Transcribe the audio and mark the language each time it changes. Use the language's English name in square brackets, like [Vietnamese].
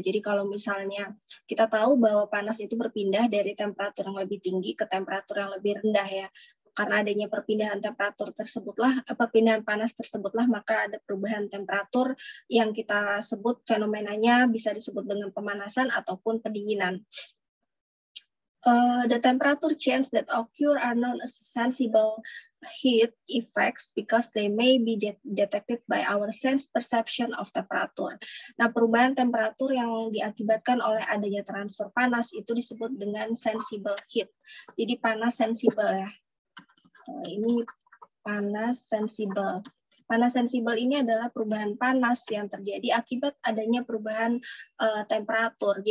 [Indonesian] Jadi kalau misalnya kita tahu bahwa panas itu berpindah dari temperatur yang lebih tinggi ke temperatur yang lebih rendah ya. Karena adanya perpindahan temperatur tersebutlah, perpindahan panas tersebutlah, maka ada perubahan temperatur yang kita sebut fenomenanya bisa disebut dengan pemanasan ataupun pendinginan. [English] The temperature change that occur are known as sensible heat effects because they may be detected by our sense perception of temperature. [Indonesian] Nah, perubahan temperatur yang diakibatkan oleh adanya transfer panas itu disebut dengan sensible heat. Jadi panas sensibel ya. Ini panas sensibel. Panas sensibel ini adalah perubahan panas yang terjadi akibat adanya perubahan temperatur.